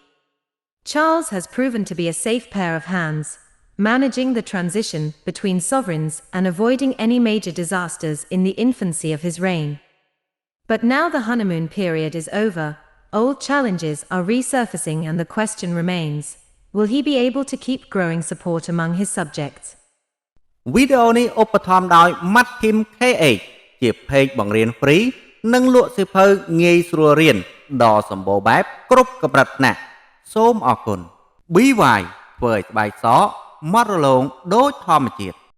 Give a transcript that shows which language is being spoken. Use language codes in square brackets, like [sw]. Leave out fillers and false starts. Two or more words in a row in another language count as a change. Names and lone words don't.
[en] Charles has proven to be a safe pair of hands, managing the transition between sovereigns and avoiding any major disasters in the infancy of his reign. But now the honeymoon period is over, old challenges are resurfacing and the question remains, will he be able to keep growing support among his subjects? [km] វីដេអូនេះឧបត្ថម្ភដោយ Matkim KH ជា page បង្រៀន free និងលក់សៀវភៅងាយស្រួលរៀនដ៏សម្បូរបែបគ្រប់កម្រិតថ្នាក់សូមអរគុណ BY ធ្វើឲ្យស្បែកសម៉ត់រលោងដូចធម្មជាតិ